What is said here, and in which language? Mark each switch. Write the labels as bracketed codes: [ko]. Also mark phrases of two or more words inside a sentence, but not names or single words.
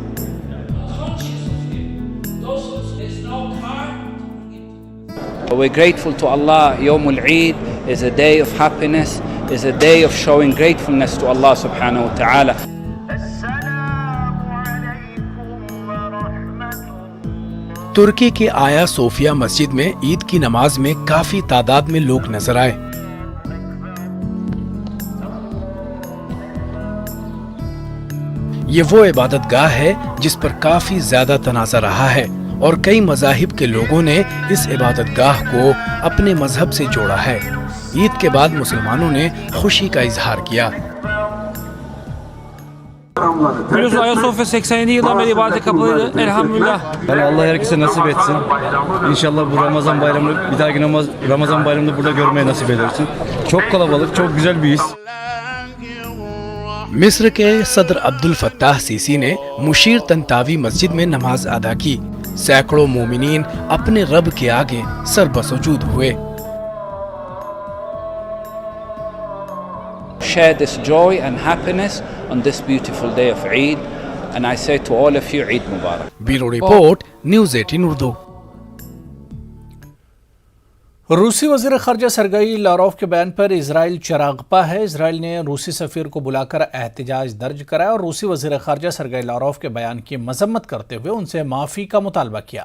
[en] We're grateful to Allah. [ar] يوم العيد [en] is a day of happiness, is a day of showing gratefulness to Allah [ar] سبحانه وتعالى. [ur] ترکی کی آیا صوفیہ مسجد میں عید کی نماز میں کافی تعداد میں لوگ نظر آئے. یہ وہ عبادت گاہ ہے جس پر کافی زیادہ تنازعہ رہا ہے اور کئی مذاہب کے لوگوں نے اس عبادت گاہ کو اپنے مذہب سے جوڑا ہے. عید کے بعد مسلمانوں نے خوشی کا اظہار کیا. [tr] Biliyorsun Ayasofya 87 yıldan beri ibadete kapalıydı. Elhamdülillah. Yani Allah herkese nasip etsin. İnşallah bu Ramazan bayramını bir dahaki Ramazan bayramını burada görmeye nasip edersin. Çok kalabalık, çok güzel bir his. [ur] مصر کے صدر عبدالفتاح سیسی نے مشیر طنطاوی مسجد میں نماز ادا کی. سیکڑوں مومنین اپنے رب کے آگے سربسجود ہوئے. [en] Share this joy and happiness on this beautiful day of Eid, and I say to all of you, [ar] عيد مبارك. [en] Bureau report, [ur] न्यूज़ 18 उर्दू। روسی وزیر خارجہ سرگئی لاروف کے بیان پر اسرائیل چراغ پا ہے. اسرائیل نے روسی سفیر کو بلا کر احتجاج درج کرایا اور روسی وزیر خارجہ سرگئی لاروف کے بیان کی مذمت کرتے ہوئے ان سے معافی کا مطالبہ کیا.